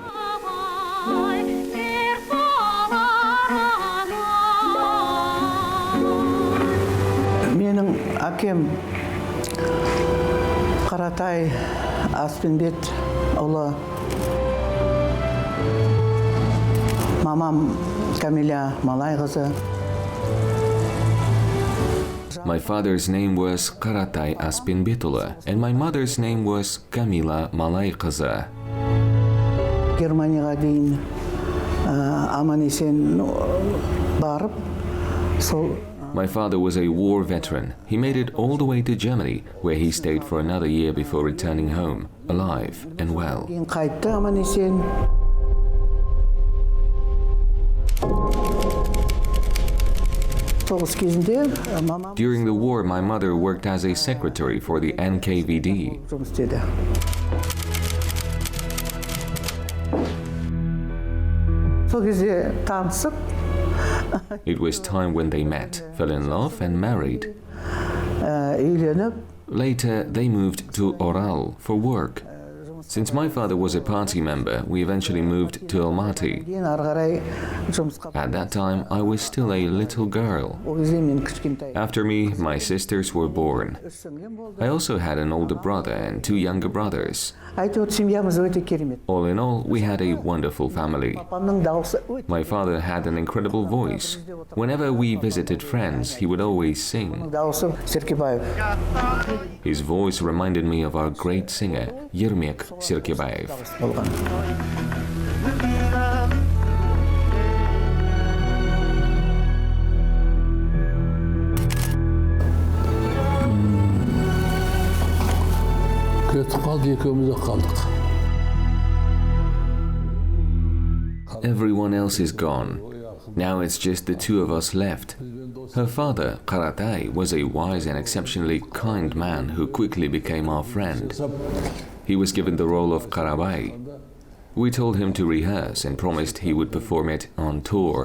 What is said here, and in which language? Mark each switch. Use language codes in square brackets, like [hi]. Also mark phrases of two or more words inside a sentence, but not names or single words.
[kk] Менің әкем Қаратай Аспенбет ұлы, мамам Камиля Малайқызы. [en] My father's name was Karatay Aspinbetula and my mother's name was Kamila Malaiqaza. [kk] Германияға дейін аман-есен барып, сол [en] My father was a war veteran. He made it all the way to Germany, where he stayed for another year before returning home, alive and well. [kk] қайтты аман-есен. Соғыс кезінде мамам [en] During the war, my mother worked as a secretary for the NKVD. [kk] жұмыс істеді. Сол кезде танысып, [en] It was time when they met, fell in love and married. [kk] үйленіп, [en] Later, they moved to Oral for work. Since my father was a party member, we eventually moved to Almaty. [kk] кейін ары қарай жұмысқа. [en] At that time, I was still a little girl. [kk] Ол кезде мен кішкентай. [en] After me, my sisters were born. I also had an older brother and two younger brothers. [kk] Әйтеуір семьямыз өте керемет. [en] All in all, we had a wonderful family. [kk] Папамның дауысы өте. [en] My father had an incredible voice. Whenever we visited friends, he would always sing. [kk] Дауысы Серкебаев. [en] His voice reminded me of our great singer, Yermek Serkebaev. [kk] болған. Кетіп қалды, екеуміз де қалдық. [en] Everyone else is gone. Now it's just the two of us left. Her father, Karatay, was a wise and exceptionally kind man who quickly became our friend. He was given the role of Karabay. We told him to rehearse and promised he would perform it on tour.